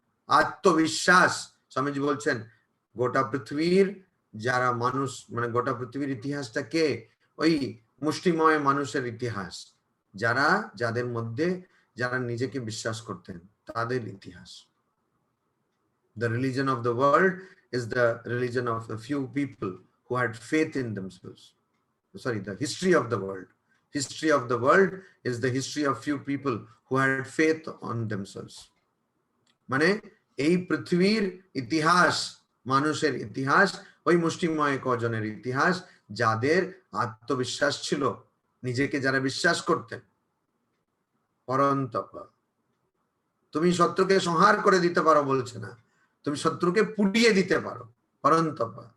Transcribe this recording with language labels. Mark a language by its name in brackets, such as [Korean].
[Bangla] আত্মবিশ্বাস, স্বামীজি বলছেন গোটা পৃথিবীর যারা মানুষ, মানে গোটা পৃথিবীর ইতিহাসটা কে, ওই মুষ্টিময় মানুষের ইতিহাস, যাদের মধ্যে যারা নিজেকে বিশ্বাস করতেন তাদের ইতিহাস। [English] The religion of the world is the religion of a few people who had faith in themselves. Sorry, the history of the world. History of the world is the history of few people who had faith on themselves. [Bangla] মানে এই পৃথিবীর ইতিহাস, মানুষের ইতিহাস ওই মুষ্টিময় কজনের ইতিহাস যাদের আত্মবিশ্বাস ছিল, নিজেকে যারা বিশ্বাস করতেন। পরন্তপ, তুমি শত্রুকে সংহার করে দিতে পারো বলছে না, তুমি শত্রুকে পুড়িয়ে দিতে পারো, পরন্তপ।